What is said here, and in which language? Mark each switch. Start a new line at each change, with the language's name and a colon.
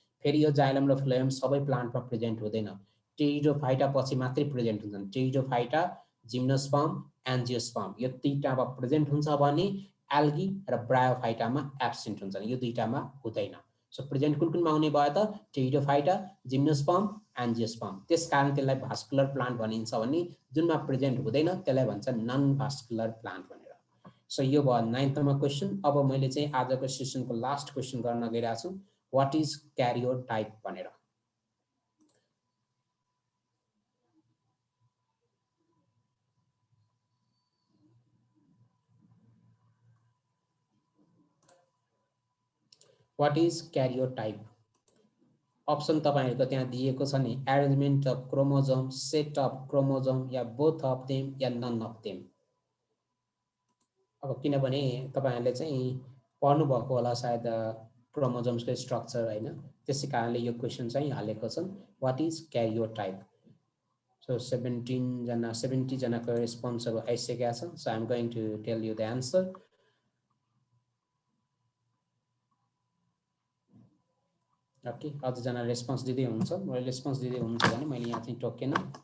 Nepali: फेरि यो जाइलम र फ्लोएम सबै प्लान्टमा प्रेजेन्ट हुँदैन, टेरिडोफाइटा पछि मात्रै प्रेजेन्ट हुन्छन्। टेरिडोफाइटा, जिम्नोस्पर्म, एन्जियोस्पर्म यो दुईटामा प्रेजेन्ट हुन्छ भने एल्गी र ब्रायोफाइटामा एब्सेन्ट हुन्छन्, यो दुईटामा हुँदैन। सो प्रेजेन्ट कुन कुनमा आउने भयो त? Pteridophyta, gymnosperm, angiosperm. त्यसकारण त्यसलाई भास्कुलर प्लान्ट भनिन्छ भने जुनमा प्रेजेन्ट हुँदैन त्यसलाई भन्छ नन भास्कुलर प्लान्ट भनेर। सो यो भयो 9th नम्बर क्वेसन। अब मैले चाहिँ आजको सेसनको लास्ट क्वेसन गर्न गइरहेको छु,
English: what is karyotype
Nepali: भनेर।
English: What is karyotype?
Nepali: अप्सन तपाईँहरूको त्यहाँ दिएको छ नि,
English: arrangement of chromosome, set of chromosome, या both of them,
Nepali: yeah non of them. अब किनभने तपाईँहरूले चाहिँ पढ्नुभएको होला सायद क्रोमोजोम्सको स्ट्रक्चर होइन, त्यसै कारणले यो क्वेसन चाहिँ हालेको छन्,
English: What is karyotype.
Nepali: सो 70 जनाको रेस्पोन्सहरू आइसकेका छन्।
English: So I am going to tell you the answer.
Nepali: Okay, अझजना response दिँदै हुन्छ, मैले रेस्पोन्स दिँदै हुन्छ भने मैले यहाँ चाहिँ टोकेन।